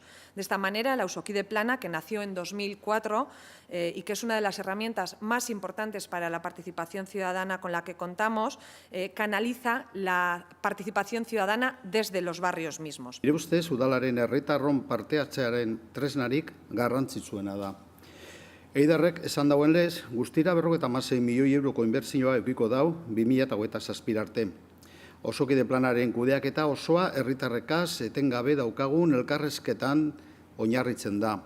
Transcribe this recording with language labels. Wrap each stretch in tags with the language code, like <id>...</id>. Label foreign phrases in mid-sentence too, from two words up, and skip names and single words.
<es>De esta manera, el Auzoki de Plana, que nació en 2004 y que es una de las herramientas más importantes para la participación ciudadana con la que contamos, canaliza la participación ciudadana desde los barrios mismos.</es> <eu>Nire ustez, udalaren herritarron parte hartzearen tresnarik garrantzitsuena da. Eidarrek esan dauen lez, guztira 56 milioi euroko inbertsioa edukiko dau 2027 arte. Auzoki de Planaren kudeaketa osoa herritarrekaz etengabe daukagun elkarrizketan oinarritzen da.</eu>